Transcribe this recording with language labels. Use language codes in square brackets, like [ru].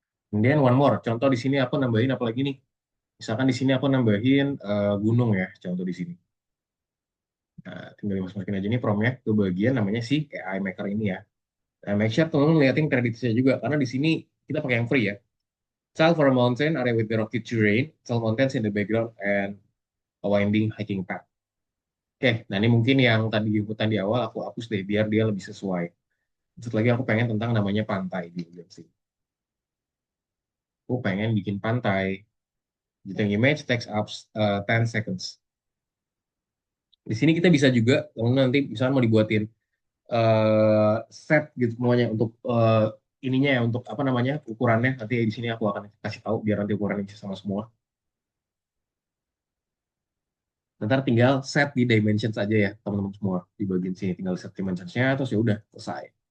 [id] Kemudian [en] one more. [id] Contoh di sini aku nambahin apa lagi nih? Misalkan di sini aku nambahin gunung ya, contoh di sini. Nah, tinggal dimasukin aja nih promnya ke bagian namanya si AI Maker ini ya. Nah, [en] make sure [id] teman-teman liatin kreditnya juga, karena di sini kita pakai yang free ya. [en] Child for a mountain area with the rocky terrain, tall mountains in the background, and a winding hiking path. [id] Oke, nah ini mungkin yang tadi ikutan di awal aku hapus deh, biar dia lebih sesuai. Terus lagi aku pengen tentang namanya pantai di bagian sini. Aku pengen bikin pantai. [en] Editing image takes up 10 seconds. [id] Di sini kita bisa juga, teman-teman nanti misalnya mau dibuatin set gitu semuanya untuk ininya ya, untuk apa namanya ukurannya, nanti di sini aku akan kasih tahu biar nanti ukurannya bisa sama semua. Ntar tinggal set di dimensions aja ya teman-teman semua, di bagian sini tinggal set dimensionsnya terus ya udah selesai.